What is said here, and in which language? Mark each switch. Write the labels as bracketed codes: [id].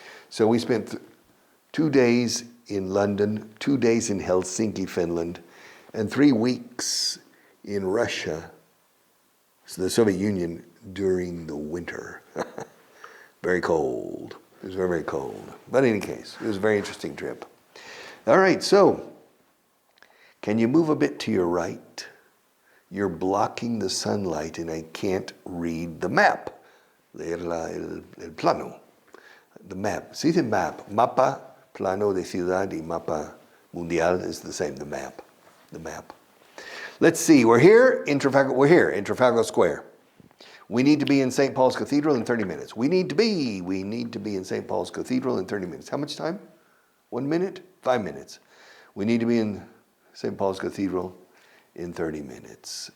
[en] So we spent 2 days in London, 2 days in Helsinki, Finland, and 3 weeks in Russia, so the Soviet Union, during the winter. Very cold. It was very, very cold. But in any case, it was a very interesting trip. All right, so can you move a bit to your right? You're blocking the sunlight and I can't read the map. [es] El plano. [en] The map. See the map. [es] Mapa, plano de ciudad y mapa mundial [en] is the same, the map. The map. Let's see, we're here in Trafalgar Square. We need to be in St. Paul's Cathedral in 30 minutes. We need to be in St. Paul's Cathedral in 30 minutes. How much time? 1 minute? 5 minutes. We need to be in St. Paul's Cathedral in 30 minutes.